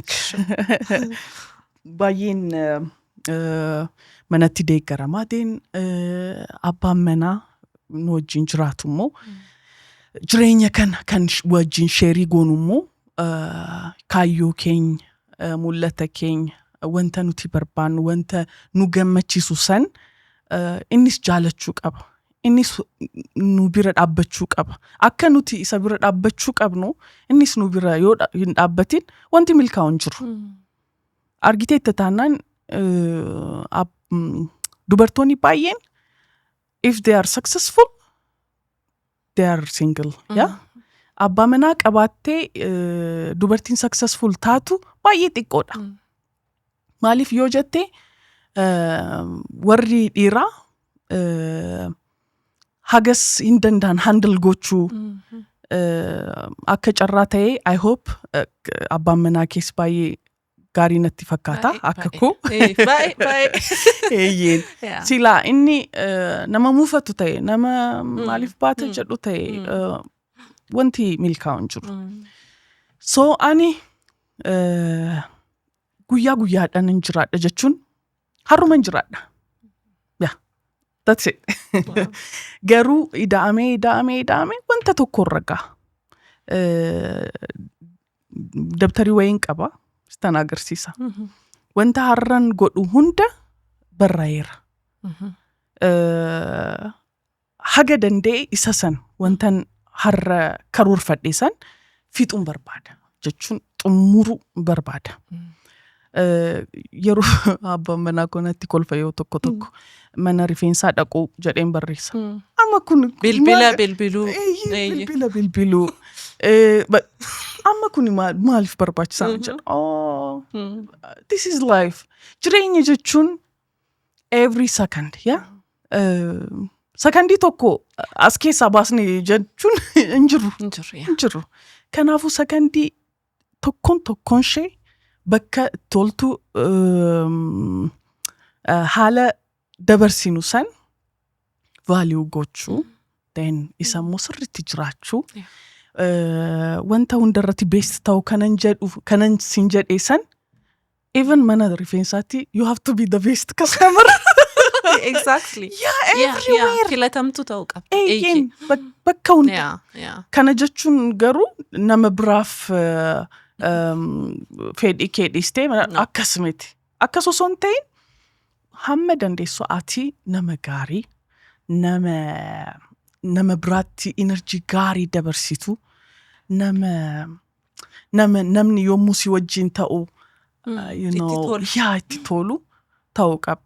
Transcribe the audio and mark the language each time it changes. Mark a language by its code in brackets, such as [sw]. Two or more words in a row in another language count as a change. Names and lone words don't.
[om] Baay'een manatti deeggaramaa abbaan manaa nu wajjin jiraatu immoo jireenya kana kan wajjin sheerii goonu immoo kaayyoo keenya mul'ata keenya wanta nuti barbaannu wanta nu gammachiisu san innis jaalachuu qaba. Innis nu bira dhaabbachuu qaba. Akka nuti isa bira dhaabbachuu qabnu innis nu bira yoo hin dhaabbatin wanti milkaa'u hin jiru. Argitee itti taanaan dubartoonni baay'een [en] if they are successful they are single. [om] Abbaa manaa qabaattee dubartiin successful taatu baay'ee xiqqoodha. Maaliif yoo jettee warri dhiiraa hagas hin danda'an handle gochuu akka carraa ta'ee [en] I hope [om] abbaan manaa keessa baay'ee gaarii natti fakkaata akka koo. Eeyyeen. Silaa inni nama muufatu ta'e nama maaliif baata jedhu ta'e wanti milkaa'u hin jiru. So ani guyyaa guyyaadhaan hin jiraadha jechuun har'uma hin jiraadha. [en] That's it. [om] Garuu ida'amee wanta tokko irra ga'a. Dabtarii wayiin qaba. Isaan agarsiisa. Wanta har'an godhu hunda barraa'eera. Haga danda'e isa san wantan har'a karoorfadhe san fixuun barbaada jechuun xumuruu barbaada. Yeroo abbaan manaa konatti kolfa yoo tokko mana rifeensaa dhaquu jedheen barreessa. Amma kun bilbila bilbiluu. Amma kun maaliif barbaachisaa jedha. [en] Oh, this is life. [om] Jireenya jechuun [en] every second, [om] sakandii tokko as keessaa baasne jechuun hin jiru. Kanaafuu sakandii tokkoon ishee bakka toltu haala dabarsinu san value gochuu then isa immoo sirriitti jiraachuu wanta hundarratti best ta'u kanan sin jedhe san even mana rifeensaatti [en] you have to be the best customer. Exactly. Everywhere. [om] Filatamtu ta'uu qabda. Eeyyeen bakka hunda. Kana jechuun garuu nama biraaf fedhii kee dhiistee akkas miti. Akkas osoo hin ta'in hamma dandeessu ati nama gaarii, nama biraatti energy gaarii dabarsitu, namni yommuu si wajjin ta'u itti tolu ta'uu qabda.